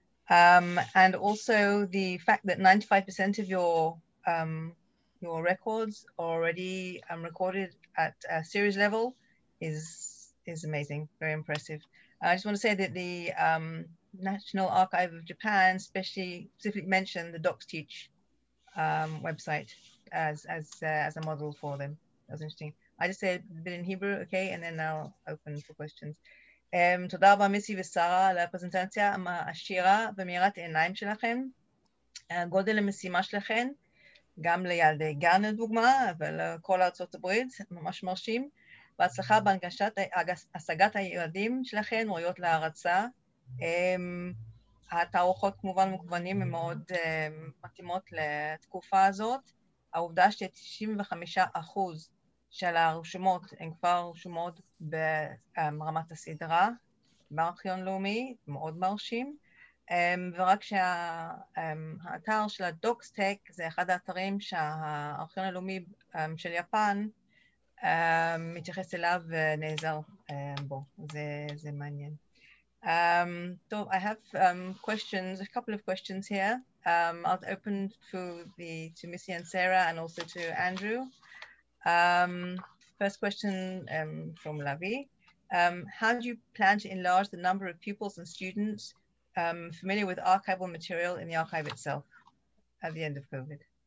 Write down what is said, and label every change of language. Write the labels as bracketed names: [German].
[English] And also the fact that 95% of your records are already recorded at a series level is amazing, very impressive. I just want to say that the National Archive of Japan specifically mentioned the Docsteach website as a model for them. That was interesting. I just said a bit in Hebrew, okay, and then I'll open for questions. [Hebrew] תודה רבה מיסי ושרה על הפרזנטציה העשירה ומאירת העיניים שלכם. גודל המשימה שלכם, גם לילדי גן לדוגמה, אבל כל ארצות הברית, ממש מרשים. בהצלחה בהשגת היעדים שלכם, ראויות להערצה. התערוכות כמובן מקוונים הן מאוד מתאימות לתקופה הזאת. העובדה ש95% של הרשומות הן כבר רשומות ברמת הסדרה, בארכיון לאומי, מאוד מרשים, ורק שהאתר של הדוקסטק זה אחד האתרים שהארכיון הלאומי של יפן מתייחס אליו ונעזר בו, זה מעניין. [English] So I have questions, a couple of questions here. I'll open to Missy and Sarah and also to Andrew. First question from Lavi. How do you plan to enlarge the number of pupils and students familiar with archival material in the archive itself at the end of COVID?